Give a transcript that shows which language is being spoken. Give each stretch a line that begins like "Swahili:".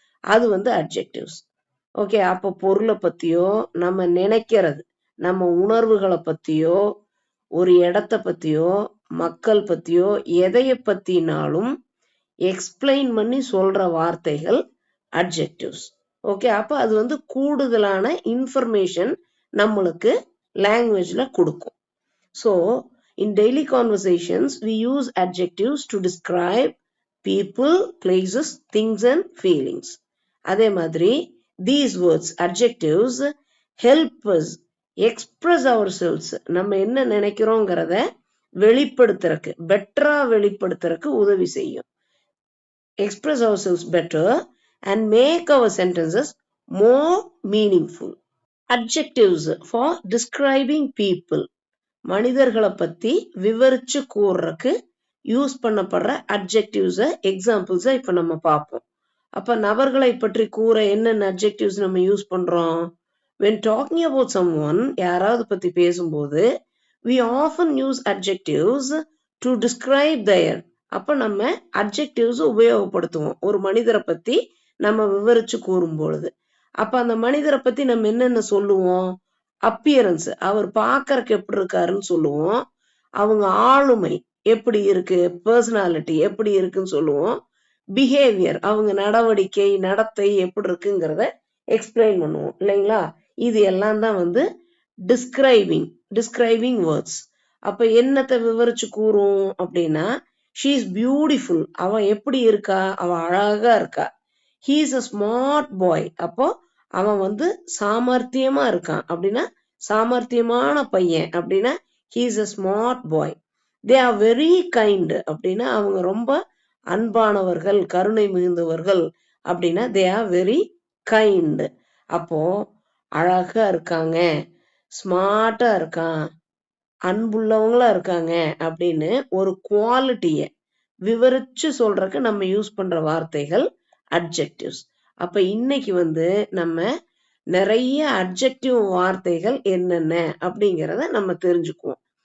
Tamil: அது adjectives. Okay, அப்போ பொருளை பத்தியோ, நம்ம நினைக்கிறது, நம்ம உணர்வுகளை பத்தியோ, ஒரு இடத்த பத்தியோ, மக்கள் பத்தியோ, எதைய பத்தினாலும் எக்ஸ்பிளைன் பண்ணி சொல்ற வார்த்தைகள் அட்ஜெக்டிவ்ஸ். ஓகே, அப்ப அது கூடுதலான இன்ஃபர்மேஷன் நம்மளுக்கு லாங்குவேஜ்ல கொடுக்கும்.
English: So in daily conversations, we use adjectives to describe people, places, things and feelings.
Tamil: அதே மாதிரி
English: these words, adjectives, help us express ourselves.
Tamil: நம்ம என்ன நினைக்கிறோங்கிறத வெளிப்படுத்துறதுக்கு, பெட்டரா வெளிப்படுத்துறதுக்கு உதவி செய்யும்.
English: Express ourselves better and make our sentences more meaningful. Adjectives for describing people.
Tamil: மனிதர்களை பத்தி விவரிச்சு கூறுறதுக்கு use பண்ணப்படுற அட்ஜெக்டிவ்ஸ எக்ஸாம்பிள்ஸ இப்ப நம்ம பார்ப்போம். அப்ப நபர்களை பற்றி கூற என்னென்ன அட்ஜெக்டிவ்ஸ் நம்ம யூஸ் பண்றோம்?
English: when talking about someone,
Tamil: யாராவது பத்தி பேசும்போது
English: we often use adjectives to describe their.
Tamil: அப்ப நம்ம அட்ஜெக்டிவ்ஸ் உபயோகப்படுத்துவோம் ஒரு மனிதரை பத்தி நம்ம விவரிச்சு கூறும் பொழுது. அப்ப அந்த மனிதரை பத்தி நம்ம என்னென்ன சொல்லுவோம்? அப்பியரன்ஸ், அவர் பார்க்கறக்கு எப்படி இருக்காருன்னு சொல்லுவோம். அவங்க ஆளுமை எப்படி இருக்கு, பர்சனாலிட்டி எப்படி இருக்குன்னு சொல்லுவோம். பிஹேவியர், அவங்க நடவடிக்கை, நடத்தை எப்படி இருக்குங்கிறத எக்ஸ்பிளைன் பண்ணுவோம் இல்லைங்களா? இது எல்லாம் தான் டிஸ்கிரைபிங் வேர்ட்ஸ். அப்ப என்னத்தை விவரிச்சு கூறும் அப்படின்னா,
English: she is beautiful,
Tamil: அவ எப்படி இருக்கா, அவ அழகா இருக்கா.
English: he is a smart boy,
Tamil: அப்போ அவன் சாமர்த்தியமா இருக்கான் அப்படின்னா சாமர்த்தியமான பையன் அப்படின்னா
English: he is a smart boy. they are very kind
Tamil: அப்படின்னா அவங்க ரொம்ப அன்பானவர்கள், கருணை மிகுந்தவர்கள் அப்படின்னா they are very kind. அப்போ அழகா இருக்காங்க, ஸ்மார்ட்டா இருக்கான், அன்புள்ளவங்களா இருக்காங்க அப்படின்னு ஒரு குவாலிட்டிய விவரிச்சு சொல்றதுக்கு நம்ம யூஸ் பண்ற வார்த்தைகள் அட்ஜெக்டிவ்ஸ். அப்ப இன்னைக்கு நம்ம நிறைய அட்ஜெக்டிவ் வார்த்தைகள் என்னென்ன அப்படிங்கிறத நம்ம தெரிஞ்சுக்குவோம்.